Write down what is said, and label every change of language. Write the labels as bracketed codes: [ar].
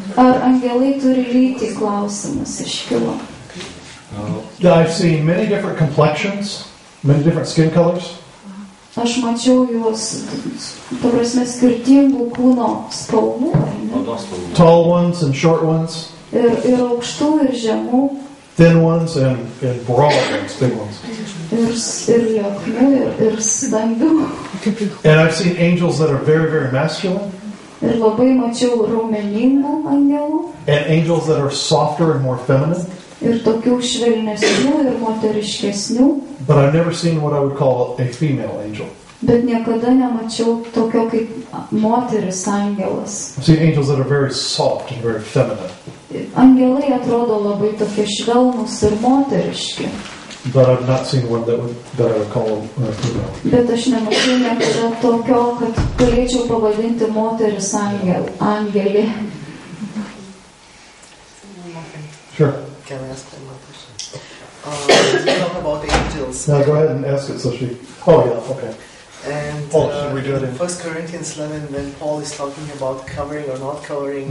[lt] Ar angelai turi lytį, klausimas iškilo. [en] I've seen many different complexions, many different skin colors. [lt] Aš mačiau juos, ta prasme, skirtingų kūno spalvų. [en] Tall ones and short ones. [lt] Ir aukštų, ir žemų. [en] Thin ones and broad ones, big ones. [lt] Ir lieknų, ir stambių. [en] And I've seen angels that are very, very masculine. [lt] Ir labai mačiau raumeningų angelų. [en] And angels that are softer and more feminine. [lt] Ir tokių švelnesnių ir moteriškesnių. [en] But I've never seen what I would call a female angel. [lt] Bet niekada nemačiau tokio kaip moteris angelas. [en] I've seen angels that are very soft and very feminine. [lt] Angelai atrodo labai tokie švelnūs ir moteriški. [en] But I've not seen one that I would call a female. [lt] Bet aš nemačiau niekada tokio, kad galėčiau pavadinti moteris angelė. [en] Sure. Can I ask one more question? You talk about angels. No, go ahead and ask it so she... Oh, yeah, okay. And should we do it in 1 Corinthians 11, when Paul is talking about covering or not covering